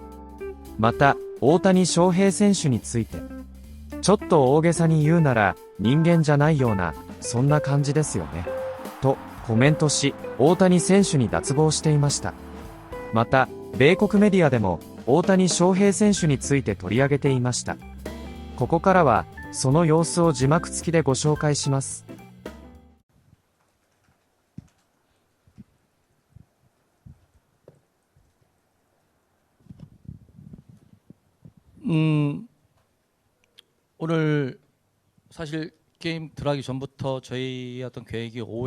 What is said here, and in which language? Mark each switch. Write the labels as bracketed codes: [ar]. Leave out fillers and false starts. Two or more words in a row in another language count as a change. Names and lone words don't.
[ja] また、大谷翔平選手について、ちょっと大げさに言うなら、人間じゃないような、そんな感じですよね。と、コメントし、大谷選手に脱帽していました。また、米国メディアでも、大谷翔平選手について取り上げていました。ここからは、その様子を字幕付きでご紹介します。 [ko] 오늘 사실 게임 들어가기 전부터 저희 어떤 계획이